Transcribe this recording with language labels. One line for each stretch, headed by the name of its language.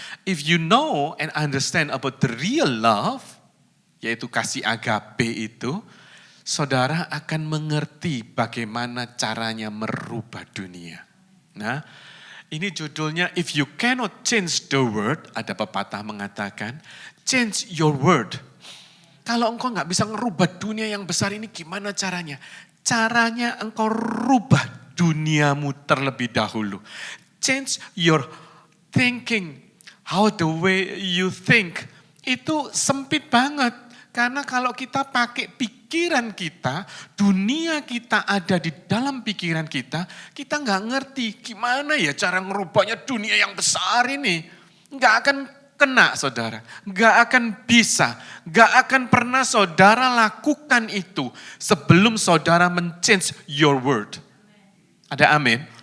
English: If you know and understand about the real love,
Indonesian: yaitu kasih agape itu, saudara akan mengerti bagaimana caranya merubah dunia. Nah, ini judulnya If You Cannot Change the World, ada pepatah mengatakan,
English: change your word.
Indonesian: Kalau engkau nggak bisa ngerubah dunia yang besar ini gimana caranya? Caranya engkau rubah duniamu terlebih dahulu.
English: Change your thinking, how the way you think.
Indonesian: Itu sempit banget. Karena kalau kita pakai pikiran kita, dunia kita ada di dalam pikiran kita nggak ngerti gimana ya cara ngerubahnya dunia yang besar ini. Nggak akan kena saudara, nggak akan bisa, nggak akan pernah saudara lakukan itu sebelum saudara men-
English: change your word.
Indonesian: Ada amin?